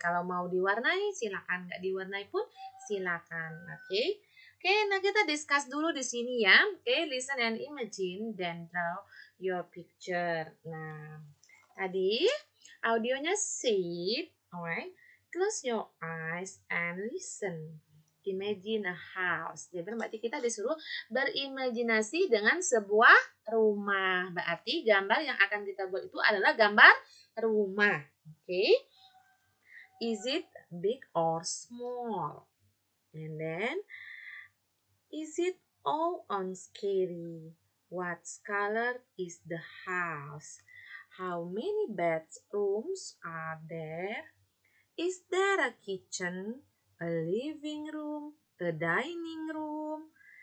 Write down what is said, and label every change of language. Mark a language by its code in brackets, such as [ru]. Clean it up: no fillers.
[id] Kalau mau diwarnai, silakan. Nggak diwarnai pun, silakan. Oke. [en] Oke, [id] nah kita discuss dulu di sini ya. [en] Oke, listen and imagine, then draw your picture. [id] Nah, tadi audionya [en] said, alright. Close your eyes and listen. Imagine a house. [id] Jadi berarti kita disuruh berimajinasi dengan sebuah rumah. Berarti gambar yang akan kita buat itu adalah gambar rumah. [en] Oke. Is it big or small? And then, is it old and scary? What color is the house? How many bedrooms are there? Is there a kitchen, a living room, a dining room?